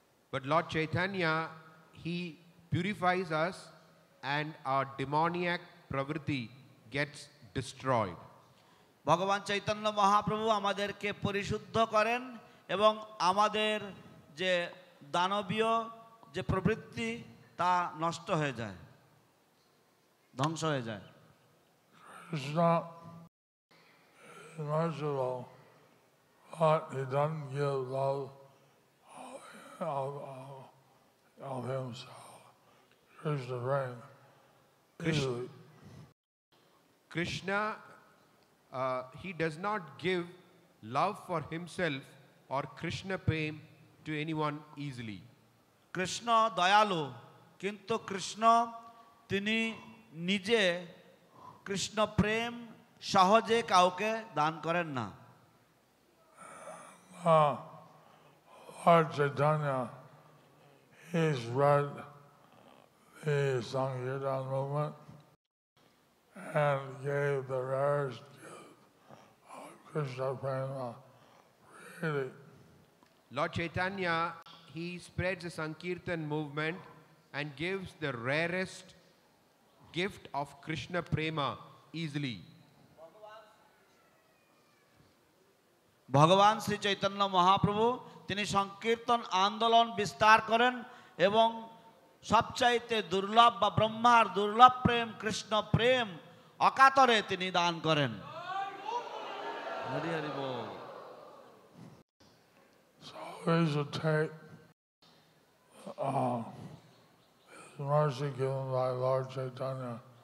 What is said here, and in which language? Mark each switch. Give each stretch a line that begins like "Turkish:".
English: But Lord Chaitanya, he purifies us and our demoniac pravritti gets destroyed.
Bangla: ভগবান চৈতন্য মহাপ্রভু আমাদেরকে পরিশুদ্ধ করেন এবং আমাদের যে দানবীয় যে প্রবৃত্তি তা নষ্ট হয়ে যায়, ধ্বংস হয়ে যায়।
English: Krishna is merciful, but he doesn't give love of himself. Krishna brain easily. Krishna, he does not give love for himself or Krishna prem to anyone easily.
Bangla: Krishna দয়ালু, কিন্তু কৃষ্ণ তিনি নিজে কৃষ্ণ প্রেম সহজে কাউকে দান করেন না।
English: Lord Chaitanya, he's read the Sankirtan movement and gave the rarest gift of Krishna Prema, really. Lord Chaitanya, he spreads the Sankirtan movement and gives the rarest gift of Krishna prema easily.
Bangla: ভগবান শ্রী চৈতন্য মহাপ্রভু তিনি সংকীর্তন আন্দোলন বিস্তার করেন এবং সবচাইতে দুর্লভ বা ব্রহ্মার দুর্লভ প্রেম কৃষ্ণ প্রেম অকাতরে তিনি দান করেন। হরি হরি বল।
English: So we should take his mercy given by Lord Chaitanya.